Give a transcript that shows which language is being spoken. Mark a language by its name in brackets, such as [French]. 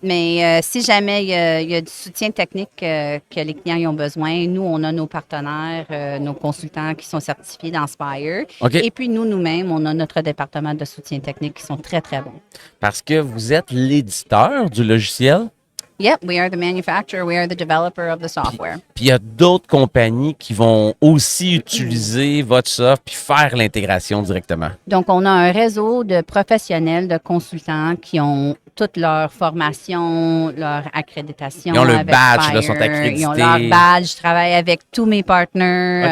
[French] Mais si jamais il y a du soutien technique que les clients y ont besoin, nous, on a nos partenaires, nos consultants qui sont certifiés dans Spire. OK. Et puis nous-mêmes, on a notre département de soutien technique qui sont très bons. Parce que vous êtes l'éditeur du logiciel, [English] Yep, we are the manufacturer, we are the developer of the software. [French] puis il y a d'autres compagnies qui vont aussi utiliser votre soft puis faire l'intégration directement. Donc, on a un réseau de professionnels, de consultants qui ont toute leur formation, leur accréditation. Ils ont le avec badge, là, sont accrédités. Ils ont leur badge. Je travaille avec tous mes partenaires